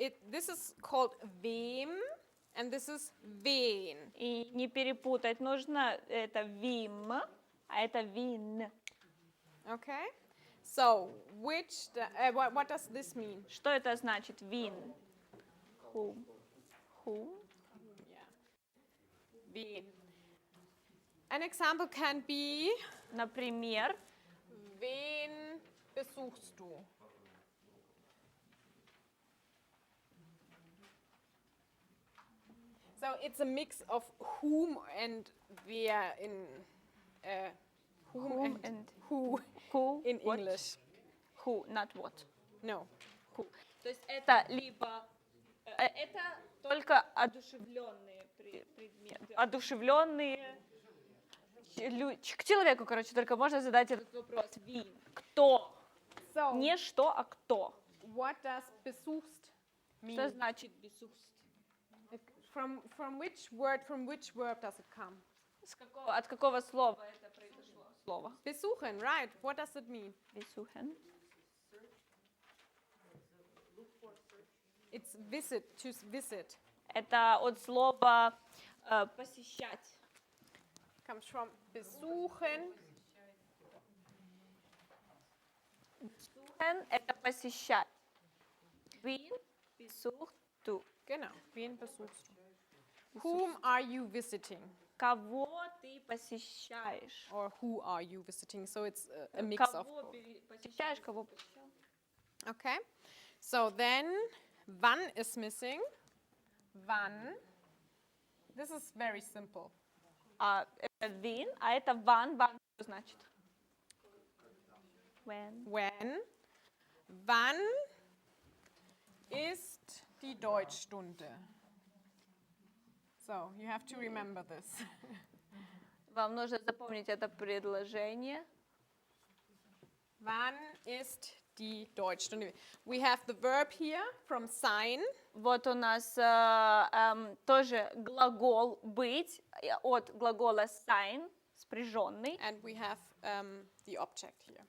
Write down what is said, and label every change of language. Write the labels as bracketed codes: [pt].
[en] This is called wem, and this is wen. [ru] И не перепутать нужно, это вим, а это вин. [en] Okay? So, what does this mean? [ru] Что это значит? Вин. [en] Whom. Whom. Wen. An example can be, [ru] Например, [de] wen besuchst du? [en] So it's a mix of whom and wer in whom and who in what? English. Who, not what. No. Who. [ru] То есть это либо это только одушевленные предметы, одушевленные к человеку, короче, только можно задать этот вопрос. Вин. Кто? [en] So, [ru] Не что, а кто. [en] what does besuchst mean? [ru] Что значит besuchst? [en] from which word, from which verb does it come? [ru] От какого слова это произошло? Слово. [en] Besuchen, right. What does it mean? [de] Besuchen. [en] It's visit, to visit. [ru] Это от слова посещать. [en] Comes from besuchen. [ru] Besuchen – это посещать. [de] Wen besuchst du? Genau. Wen besuchst du? [en] Whom are you visiting? [ru] Кого ты посещаешь? [en] Or who are you visiting? So it's a mix of [ru] Кого [en] both. [ru] посещаешь, кого посещал? [en] Okay. So then, wann is missing. Wann. This is very simple. [ru] Это wen, а это wann. Wann что значит? [en] When. When. [de] Wann ist die Deutschstunde? [en] So, you have to remember this. [ru] Вам нужно запомнить это предложение. [de] Wann ist die Deutschstunde? [en] We have the verb here from sein. [ru] Вот у нас тоже глагол быть от глагола sein, спряженный. [en] And we have the object here.